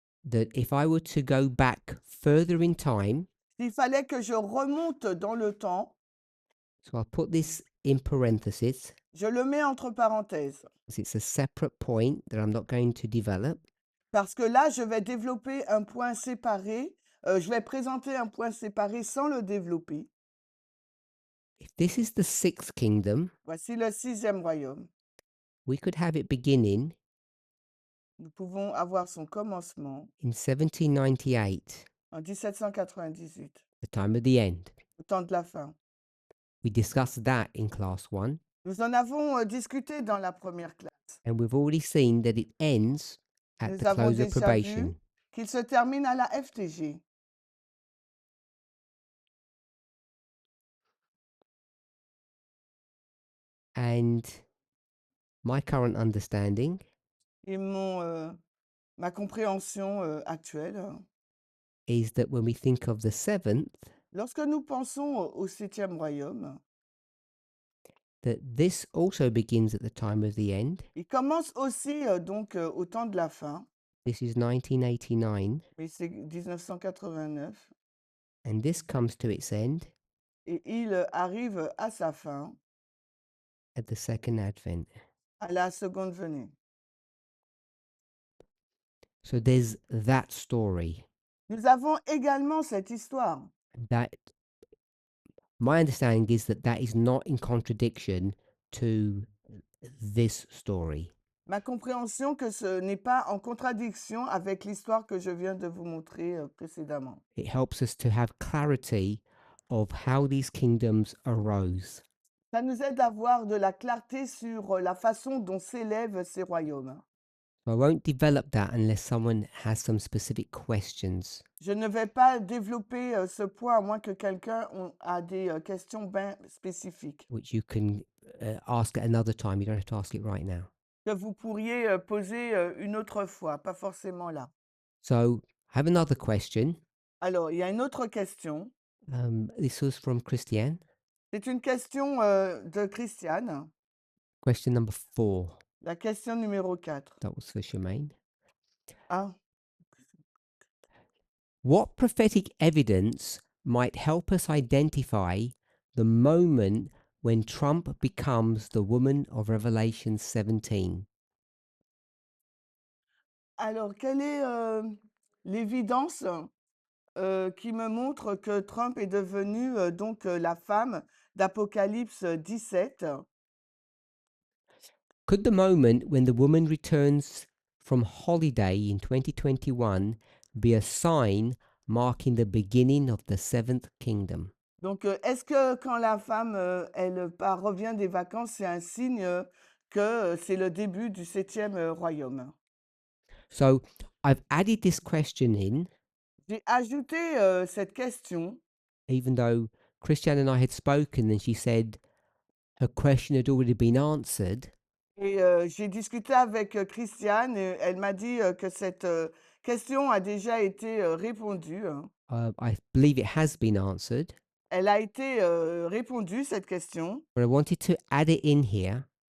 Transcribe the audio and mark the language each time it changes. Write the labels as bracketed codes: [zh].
[en] that if I were to go back further in time, [fr] s'il fallait que je remonte dans le temps, [en] so I'll put this in parentheses, [fr] je le mets entre parenthèses. [en] because it's a separate point that I'm not going to develop. [fr] Parce que là, je vais développer un point séparé. Je vais présenter un point séparé sans le développer. [en] If this is the 6th kingdom, [fr] Voici le 6e royaume. [en] we could have it beginning [fr] Nous pouvons avoir son commencement [en] in 1798, [fr] en 1798, [en] the time of the end. [fr] au temps de la fin. [en] We discussed that in class 1, [fr] Nous en avons discuté dans la première classe. [en] and we've already seen that it ends at [fr] Nous [en] the [fr] avons [en] close of [fr] déjà [en] probation. [fr] vu qu'il se termine à la FTG. [en] And my current understanding [fr] Et ma compréhension actuelle, [en] is that when we think of the 7th, [fr] lorsque nous pensons au 7e royaume, [en] that this also begins at the time of the end. [fr] il commence aussi donc au temps de la fin, [en] This is 1989, [fr] mais c'est 1989, [en] and this comes to its end [fr] et il arrive à sa fin [en] at the second advent. [fr] à la seconde venue. [en] So there's that story. [fr] Nous avons également cette histoire. [en] That my understanding is that that is not in contradiction to this story. [fr] Ma compréhension que ce n'est pas en contradiction avec l'histoire que je viens de vous montrer précédemment. [en] It helps us to have clarity of how these kingdoms arose. [fr] Ça nous aide à avoir de la clarté sur la façon dont s'élèvent ces royaumes. [en] So I won't develop that unless someone has some specific questions. [fr] Je ne vais pas développer ce point à moins que quelqu'un a des questions bien spécifiques [en] Which you can ask at another time. You don't have to ask it right now. [fr] que vous pourriez poser une autre fois, pas forcément là. [en] So I have another question. [fr] Alors, il y a une autre question. [en] This was from Christiane. [fr] C'est une question de Christiane, [en] Question number 4. [fr] la question numéro 4. [en] That was for Charmaine. Ah, What prophetic evidence might help us identify the moment when Trump becomes the woman of Revelation 17? [fr] alors, quelle est l'évidence qui me montre que Trump est devenu donc la femme d'Apocalypse 17? [en] Could the moment when the woman returns from holiday in 2021 be a sign marking the beginning of the 7th kingdom? [fr] Donc, est-ce que quand la femme revient des vacances, c'est un signe que c'est le début du 7e royaume? [en] So I've added this question in, [fr] J'ai ajouté cette question, [en] even though Christiane and I had spoken and she said her question had already been answered. [fr] et j'ai discuté avec Christiane et elle m'a dit que cette question a déjà été répondue. [en] I believe it has been answered, [fr] Elle a été répondue, cette question, [en] but I wanted to add it in here